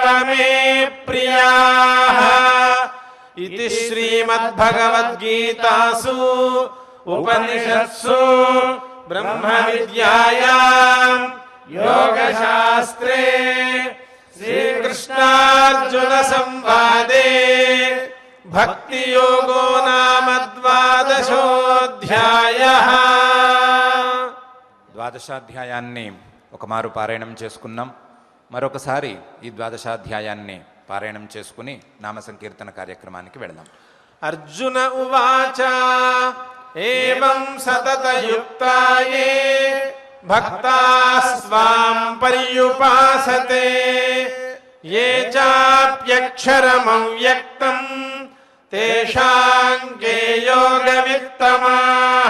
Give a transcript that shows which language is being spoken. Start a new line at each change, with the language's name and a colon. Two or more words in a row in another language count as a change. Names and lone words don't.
Sanskrit: मे प्रियाः इति श्रीमद्भगवद्गीतासु उपनिषत्सु ब्रह्मविद्यायां योगशास्त्रे श्रीकृष्णार्जुन संवादे भक्तियोगो नाम द्वादशोऽध्यायः।
Telugu: ద్వాదశాధ్యాయాన్ని ఒక మారు పారాయణం చేసుకున్నాం. మరొకసారి ఈ ద్వాదశాధ్యాయాన్ని పారాయణం చేసుకుని నామ సంకీర్తన కార్యక్రమానికి వెళదాం.
Sanskrit: अर्जुन उवाच एवं सततयुक्ताये भक्तास्त्वां पर्युपासते ये चाप्यक्षरमव्यक्तं तेषां के योगवित्तमाः।